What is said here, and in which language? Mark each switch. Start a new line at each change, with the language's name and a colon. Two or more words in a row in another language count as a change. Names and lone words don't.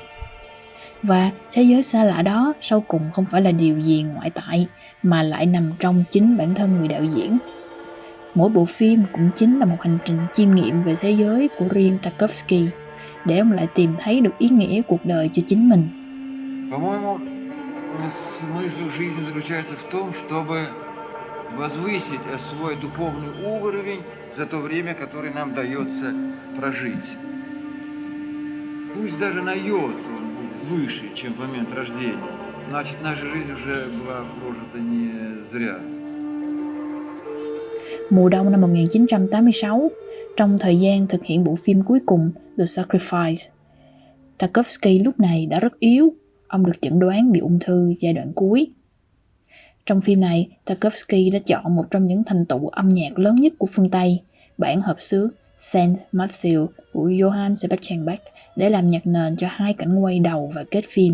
Vietnamese: Và thế giới xa lạ đó sau cùng không phải là điều gì ngoại tại, mà lại nằm trong chính bản thân người đạo diễn. Mỗi bộ phim cũng chính là một hành trình chiêm nghiệm về thế giới của riêng Tarkovsky, để ông lại tìm thấy được ý nghĩa cuộc đời cho chính mình.
Russian: По-моему, смысл жизни заключается в том, чтобы возвысить свой духовный уровень за то время, которое нам дается прожить. Пусть даже на йоту он будет выше, чем в момент рождения, значит, наша жизнь уже была прожита не зря.
Vietnamese: Mùa đông năm 1986, trong thời gian thực hiện bộ phim cuối cùng The Sacrifice, Tarkovsky lúc này đã rất yếu. Ông được chẩn đoán bị ung thư giai đoạn cuối. Trong phim này, Tarkovsky đã chọn một trong những thành tựu âm nhạc lớn nhất của phương Tây, bản hợp xướng Saint Matthew của Johann Sebastian Bach, để làm nhạc nền cho hai cảnh quay đầu và kết phim.